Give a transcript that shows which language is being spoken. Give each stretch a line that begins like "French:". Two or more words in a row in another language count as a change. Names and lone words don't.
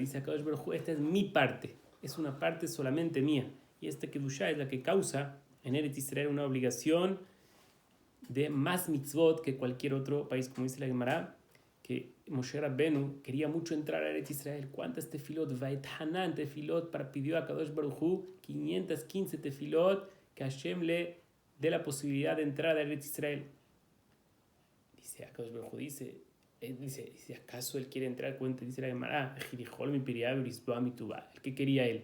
Spanish: Dice
Hebrew: הקדוש ברוך הוא,
Spanish: esta es mi parte, es una parte solamente mía. Y esta Kedushá es la que causa en
Hebrew: ארץ ישראל
Spanish: una obligación de más mitzvot que cualquier otro país, como dice la Gemara, que Moshe Rabbenu quería mucho entrar a
Hebrew: ארץ ישראל.
Spanish: ¿Cuántas tefilot? Vait Hanan tefilot, pidió a
Hebrew: קדוש ברוך הוא
Spanish: 515 tefilot que Hashem le dé la posibilidad de entrar a
Hebrew: ארץ ישראל.
Spanish: Dice
Hebrew: קדוש ברוך הוא,
Spanish: dice, ¿acaso él quiere entrar? Cuenta, dice la Gemara, ¿qué quería él?